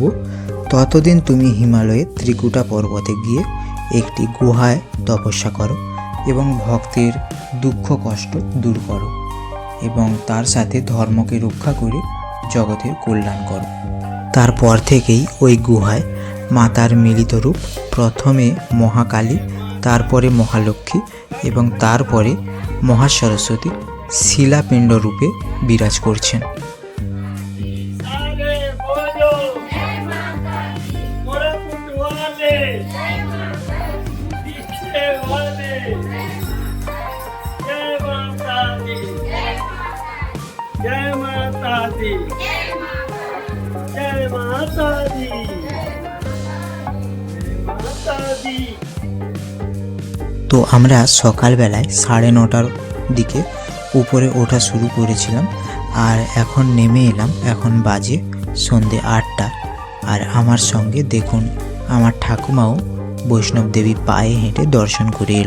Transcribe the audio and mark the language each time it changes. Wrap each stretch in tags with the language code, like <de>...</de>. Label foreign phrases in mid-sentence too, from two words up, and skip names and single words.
<bn>ততদিন তুমি হিমালয়ে ত্রিকুটা পর্বতে গিয়ে একটি গুহায় তপস্যা করো এবং ভক্তের দুঃখ কষ্ট দূর করো এবং তার সাথে ধর্মকে রক্ষা করে জগতের কল্যাণ করো। তারপর থেকেই ওই গুহায় মাতার মিলিত রূপ প্রথমে মহাকালী, তারপরে মহালক্ষ্মী এবং তারপরে মহাসরস্বতী শিলাপিণ্ড রূপে বিরাজ করছেন।</bn> <hi>सारे बोलो मोरा पुटवाले पीछे वाले जय माता दी, जय माता दी, जय माता दी, जय माता दी।</hi> <bn>তো আমরা সকালবেলায় 9:30টার দিকে উপরে ওঠা শুরু করেছিলাম, আর এখন নেমে এলাম। এখন বাজে সন্ধে 8টা, আর আমার সঙ্গে দেখুন আমার ঠাকুমাও বৈষ্ণব দেবী পায়ে হেঁটে দর্শন করে এলো।</bn>